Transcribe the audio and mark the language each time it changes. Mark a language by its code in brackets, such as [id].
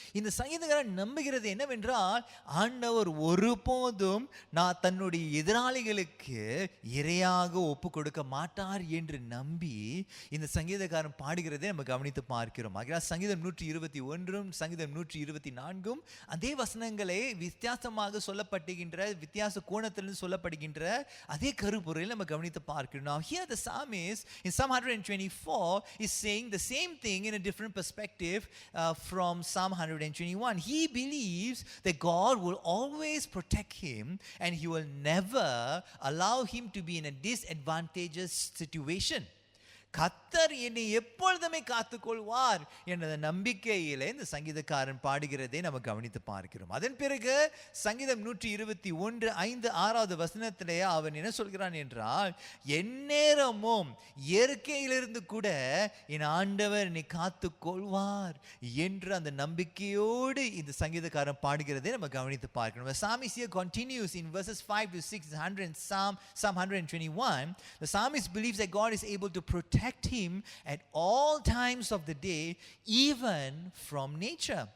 [ta] இந்த சங்கீதக்காரன் நம்புகிறது என்னவென்றால் ஆண்டவர் ஒருபோதும் நான் தன்னுடைய எதிராளிகளுக்கு இரையாக ஒப்பு கொடுக்க மாட்டார் என்று நம்பி இந்த சங்கீதக்காரன் பாடுகிறதை நம்ம கவனித்து பார்க்கிறோம். ஆகையால் சங்கீதம் 121 சங்கீதம் 124 அதே வசனங்களே வித்தியாசமாக சொல்லப்படுகின்ற வித்தியாச கோணத்திலிருந்து சொல்லப்படுகின்ற அதே கருப்பொருளில் நம்ம கவனித்து பார்க்கிறோம். [en] Now here the psalmist In Psalm 124 is saying the same thing in a different perspective from Psalm 121. He believes that God will always protect him and he will never allow him to be in a disadvantageous situation. [ta] கர்த்தர் என்னை எப்பொழுதுமே காத்துக்கொள்வார் என்ற நம்பிக்கையிலே இந்த சங்கீதக்காரன் பாடுகிறதை நம்ம கவனித்து பார்க்கிறோம். அதன் பிறகு சங்கீதம் 121:5-6 வசனத்திலே அவன் என்ன சொல்கிறான் என்றால், எந்நேரமும் இயற்கையிலிருந்து கூட என் ஆண்டவர் என்னை காத்துக்கொள்வார் என்று அந்த நம்பிக்கையோடு இந்த சங்கீதக்காரன் பாடுகிறதை நம்ம கவனித்து பார்க்கிறோம். [en] The psalmist here continues in verses 5-6 Psalm 121. The psalmist believes that God is able to protect him at all times of the day, even from nature.